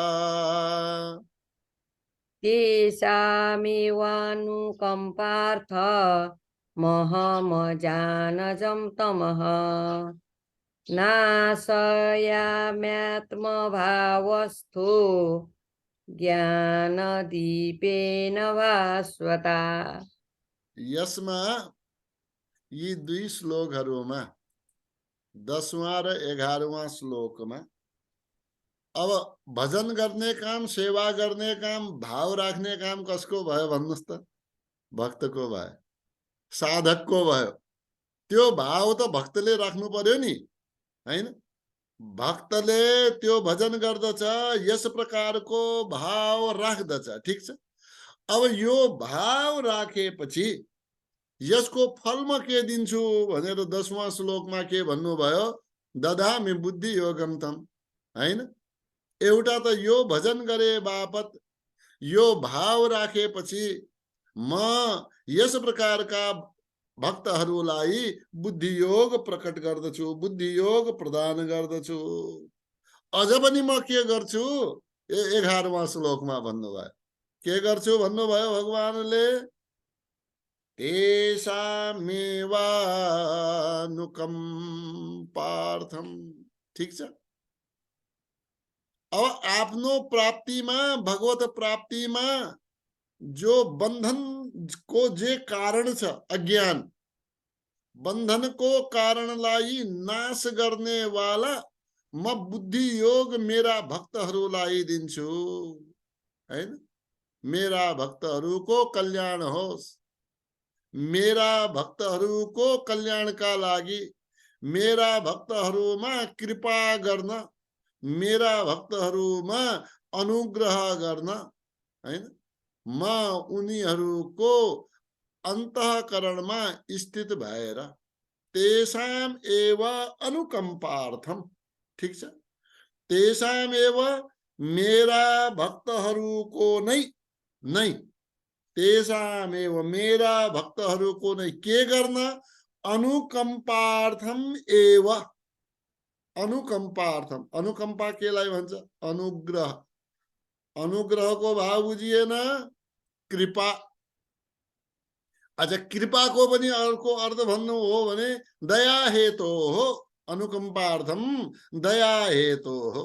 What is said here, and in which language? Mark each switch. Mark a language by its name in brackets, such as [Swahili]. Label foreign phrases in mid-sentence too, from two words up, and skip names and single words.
[Sanskrit] तेषामेवानुकम्पार्थ महमज्ञानजं तमः नाशयाम्यात्मभावस्थो ज्ञानदीपेन भास्वता। [Nepali] यसमा यी दुई श्लोकहरूमा 10वां र 11वां श्लोकमा अब भजन गर्ने काम, सेवा गर्ने काम, भाव राख्ने काम कसको भयो भन्नुस् त? भक्तको भयो, साधकको भयो। त्यो भाव त भक्तले राख्नु पर्यो नि, हैन? भक्तले त्यो भजन गर्दछ, यस प्रकारको भाव राख्दछ। ठीक छ। अब यो भाव राखेपछि यसको फल म के दिन्छु भनेर 10वां श्लोकमा के भन्नुभयो? [Sanskrit] ददामि बुद्धि योगम तम, [Nepali] हैन? एउटा त यो भजन गरे बापत यो भाव राखेपछि म यस प्रकारका भक्तहरूलाई बुद्धि योग प्रकट गर्दछु, बुद्धि योग प्रदान गर्दछु। अझ पनि म के गर्छु? 11वां श्लोकमा भन्नुभयो। के गर्छु भन्नुभयो भगवानले? [Sanskrit] तेषामेवानुकम्पार्थम। [Nepali] ठीक छ। अब आफ्नो प्राप्तिमा, भगवत प्राप्तिमा जो बंधन को जे कारण छ, अज्ञान, बंधन को कारणलाई नाश गर्ने वाला म बुद्धि योग मेरा भक्तहरूलाई दिन्छु, हैन? मेरा भक्तहरूको कल्याण होस्, मेरा भक्तहरूको कल्याणका लागि, मेरा भक्तहरूमा कृपा गर्न, मेरा भक्तहरूमा अनुग्रह गर्न, हैन? म उनीहरूको अन्तःकरणमा स्थित भएर [Sanskrit] तेषाम एव अनुकम्पार्थम। [Nepali] ठीक छ। [Sanskrit] तेषाम एव [Nepali] मेरा भक्तहरूको नै [Sanskrit] तेषाम एव [Nepali] मेरा भक्तहरूको नै के गर्न? [Sanskrit] अनुकम्पार्थम एव, [Nepali] अनुकंपार्थम, अनुकंपा केलाई भन्छ? अनुग्रह, अनुग्रहको भाव बुझिएन, कृपा। अच्छा, कृपाको पनि अर्को अर्थ भन्नु हो भने दया हेतु हो। अनुकंपार्थम दया हेतु हो।